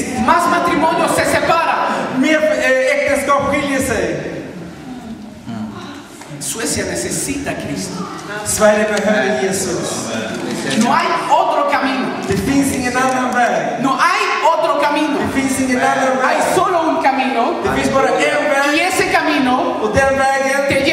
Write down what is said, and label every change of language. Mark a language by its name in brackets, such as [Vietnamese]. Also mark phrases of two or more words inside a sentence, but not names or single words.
[Spanish] Más matrimonios se separan. [Swedish] Mer äktenskap skiljer sig. [Spanish] Suecia necesita a Cristo. [Swedish] Sverige behöver Jesus. [Spanish] No hay otro camino. [Swedish] Det finns ingen annan väg. [Spanish] No hay otro camino. [Swedish] Det finns ingen annan [Spanish] Hay [Swedish] väg. [Spanish] solo un camino. [Swedish] Det finns bara en [Spanish] Y [Swedish] väg. [Spanish] ese camino [Swedish] Och den vägen